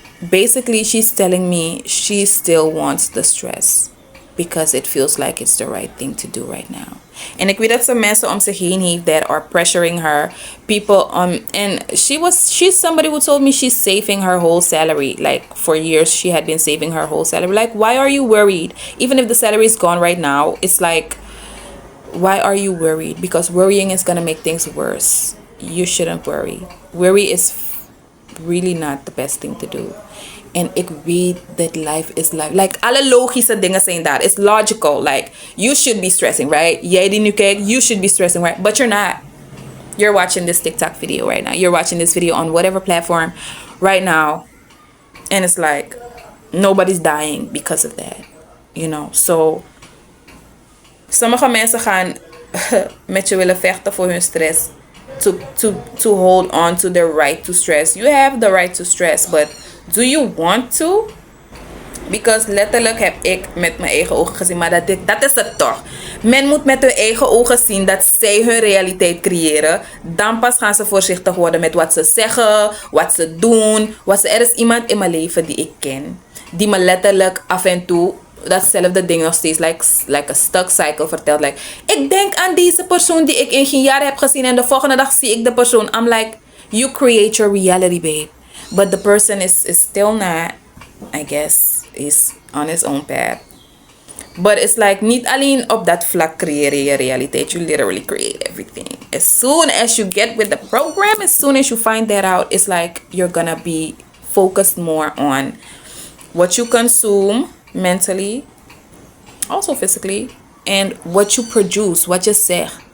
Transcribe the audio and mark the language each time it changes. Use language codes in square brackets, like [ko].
[en] Basically, she's telling me she still wants the stress because it feels like it's the right thing to do right now. [nl] En ik weet dat ze mensen om zich heen heeft [en] that are pressuring her. People and she's somebody who told me she's saving her whole salary. Like for years she had been saving her whole salary. Like, why are you worried? Even if the salary is gone right now, it's like, why are you worried? Because worrying is gonna make things worse. You shouldn't worry. Worry is really not the best thing to do. [nl] En ik weet [en] that life is life. [nl] Like, alle logische dingen zijn daar. [en] It's logical. Like, you should be stressing, right? [nl] Jij die nu kijkt, [en] you should be stressing, right? But you're not. You're watching this TikTok video right now. You're watching this video on whatever platform right now. And it's like, nobody's dying because of that. You know? [nl] So, sommige mensen gaan met je willen vechten voor hun stress. [en] To hold on to their right to stress. You have the right to stress, but do you want to? [nl] Because letterlijk heb ik met mijn eigen ogen gezien, maar dat is het toch. Men moet met hun eigen ogen zien dat zij hun realiteit creëren. Dan pas gaan ze voorzichtig worden met wat ze zeggen, wat ze doen. Er is iemand in mijn leven die ik ken, die me letterlijk af en toe datzelfde ding nog steeds, [en] like a stuck cycle, [nl] vertelt. Like, ik denk aan deze persoon die ik in geen jaar heb gezien en de volgende dag zie ik de persoon. [en] I'm like, you create your reality, babe. But the person is still not, I guess, is on his own path. But it's like, [nl] niet alleen op dat vlak creëer je realiteit. [en] You literally create everything. As soon as you get with the program, as soon as you find that out, it's like you're gonna be focused more on what you consume mentally, also physically, and what you produce, what you say.